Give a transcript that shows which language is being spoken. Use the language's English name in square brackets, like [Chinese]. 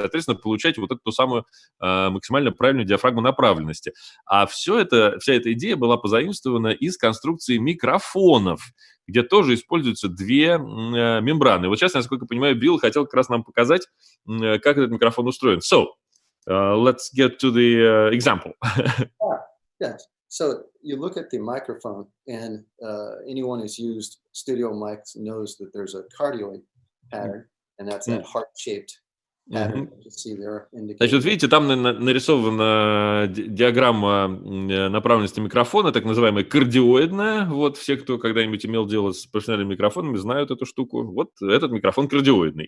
[Russian] Соответственно, получать вот эту самую максимально правильную диафрагму направленности. А вся эта идея была позаимствована из конструкции микрофонов, где тоже используются две мембраны. Вот сейчас, насколько я понимаю, Билл хотел как раз нам показать, как этот микрофон устроен. [English] Let's get to the example. Yes. So you look at the microphone, and anyone who's used studio mics knows that there's a cardioid pattern, and that's that heart-shaped pattern that you see there. [Russian] Значит, видите, там нарисована диаграмма направленности микрофона, так называемая кардиоидная. Вот все, кто когда-нибудь имел дело с профессиональными микрофонами, знают эту штуку. Вот этот микрофон кардиоидный.